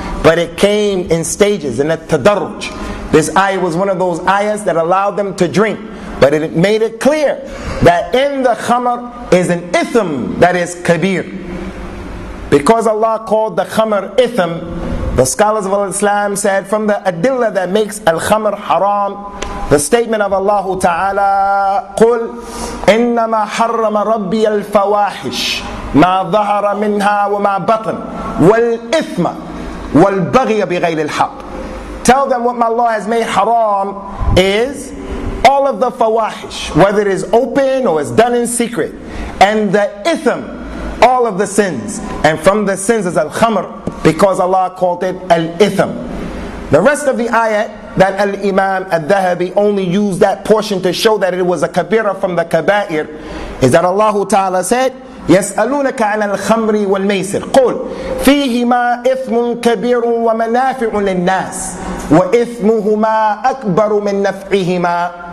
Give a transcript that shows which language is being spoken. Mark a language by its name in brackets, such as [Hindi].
[English] But it came in stages, in a tadarruj. This ayah was one of those ayahs that allowed them to drink, but it made it clear that in the khamr is an ithm that is kabir. Because Allah called the khamr ithm, the scholars of Islam said from the adillah that makes al-khamr haram, the statement of Allah Ta'ala, [Arabic] قُلْ إِنَّمَا حَرَّمَ رَبِّيَ الْفَوَاحِشِ مَا ظَهَرَ مِنْهَا وَمَا بَطَنَ وَالْإِثْمَ وَالْبَغْيَ بِغَيْرِ الْحَقِّ. [English] Tell them what my Lord has made haram is all of the fawahish, whether it is open or it's done in secret, and the ithm, all of the sins. And from the sins is al-khamr, because Allah called it al-ithm. The rest of the ayat that al-Imam al-Dhahabi only used that portion to show that it was a kabira from the kaba'ir is that Allah Ta'ala said, [Arabic] يَسْأَلُونَكَ عَنَ الْخَمْرِ وَالْمَيْسِرِ قُلْ فِيهِمَا إِثْمٌ كَبِيرٌ وَمَنَافِعٌ لِلنَّاسِ وَإِثْمُهُمَا أَكْبَرُ مِنْ نَفْعِهِمَا.